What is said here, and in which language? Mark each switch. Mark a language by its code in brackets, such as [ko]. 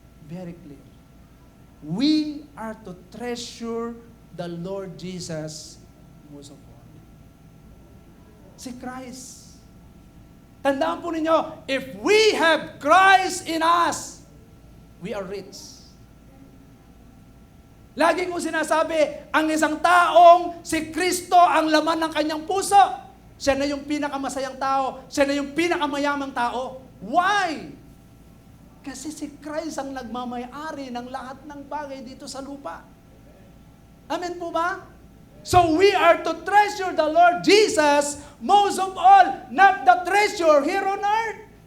[en] Very clear. We are to treasure the Lord Jesus most of all. [tl] Si Christ. Tandaan po ninyo, [en] if we have Christ in us, we are rich. [tl] Lagi kong sinasabi, ang isang taong si Kristo ang laman ng kanyang puso, siya na yung pinakamasayang tao, siya na yung pinakamayamang tao. Why? Kasi si Christ ang nagmamayari ng lahat ng bagay dito sa lupa. Amen po ba? [en] So we are to treasure the Lord Jesus most of all, not the treasure here on earth.